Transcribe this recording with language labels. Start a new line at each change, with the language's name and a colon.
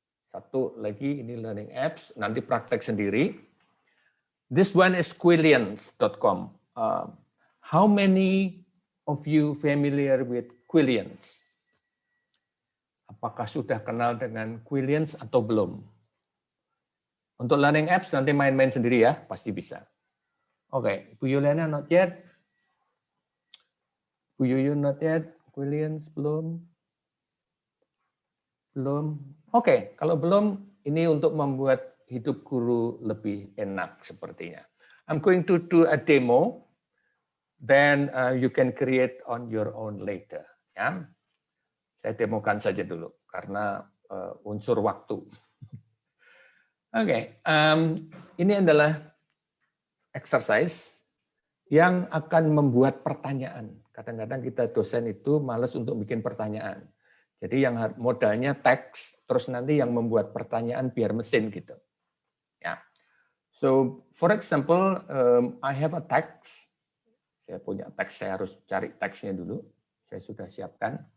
Indonesian: Satu lagi ini learning apps, nanti praktek sendiri.
English: This one is Quillians.com. How many of you familiar with Quillians?
Indonesian: Apakah sudah kenal dengan Quillians atau belum? Untuk learning apps nanti main-main sendiri ya, pasti bisa. Oke, Bu Yuliana
English: not yet.
Indonesian: Bu Yuyun
English: not yet.
Indonesian: Quillians belum. Belum. Oke, kalau belum, ini untuk membuat hidup guru lebih enak sepertinya.
English: I'm going to do a demo, then you can create on your own later.
Indonesian: Ya, saya demokan saja dulu karena unsur waktu. Oke, ini adalah exercise yang akan membuat pertanyaan. Kadang-kadang kita dosen itu malas untuk bikin pertanyaan. Jadi yang modalnya teks, terus nanti yang membuat pertanyaan biar mesin gitu. Ya.
English: So, for example, I have a text.
Indonesian: Saya punya teks, saya harus cari teksnya dulu. Saya sudah siapkan.